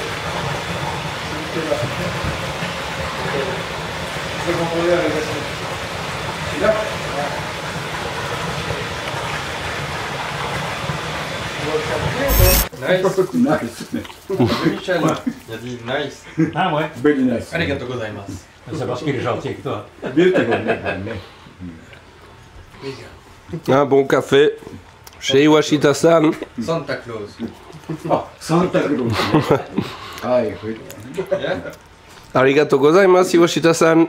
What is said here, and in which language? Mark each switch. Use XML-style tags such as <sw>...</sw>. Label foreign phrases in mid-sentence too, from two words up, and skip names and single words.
<fr>C'est contrôlé avec celui-là? Michel, il a dit nice. Ah ouais.</fr> <en>Very nice.</en> <ja>ありがとうございます.</ja> <fr>C'est parce qu'il est gentil avec toi. Beautiful. Un bon café chez Iwashita-san. Santa Claus. Ah, Santa Cruz. Hi,</fr> <ja>ありがとうございます, Iwashita-san.</ja>